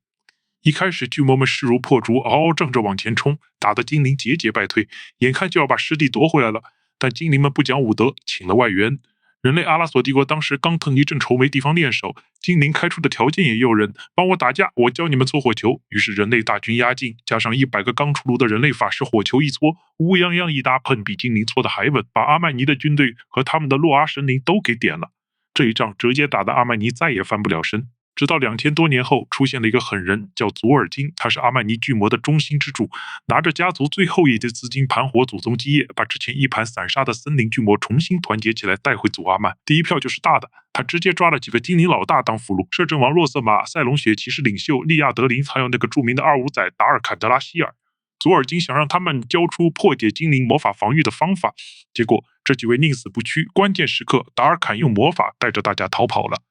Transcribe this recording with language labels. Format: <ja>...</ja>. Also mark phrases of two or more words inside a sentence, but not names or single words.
<zh>一開始，巨魔們勢如破竹，嗷嗷仗着往前衝，打得精靈節節敗退，眼看就要把失地奪回來了。但精靈們不講武德，請了外援。人類阿拉索帝國當時剛騰一陣愁，沒地方練手，精靈開出的條件也誘人，幫我打架，我教你們搓火球。於是人類大軍壓境，加上100個剛出爐的人類法師，火球一搓，烏泱泱一大盆，比精靈搓的還穩，把阿曼尼的軍隊和他們的洛阿神靈都給點了。這一仗直接打得阿曼尼再也翻不了身。直到2000多年後，出現了一個狠人，叫祖爾金，他是阿曼尼巨魔的中心支柱，拿着家族最後一滴資金盤活祖宗基業，把之前一盘散沙的森林巨魔重新团結起來，帶回祖阿曼。第一票就是大的，他直接抓了幾個精靈老大當俘虜，摄政王洛瑟馬、塞隆血騎士領袖利亞德林，還有那個著名的二五仔達爾坎德拉希爾。祖爾金想讓他們交出破解精靈魔法防禦的方法，結果這幾位寧死不屈，關鍵時刻達爾坎用魔法帶着大家逃跑了。</zh>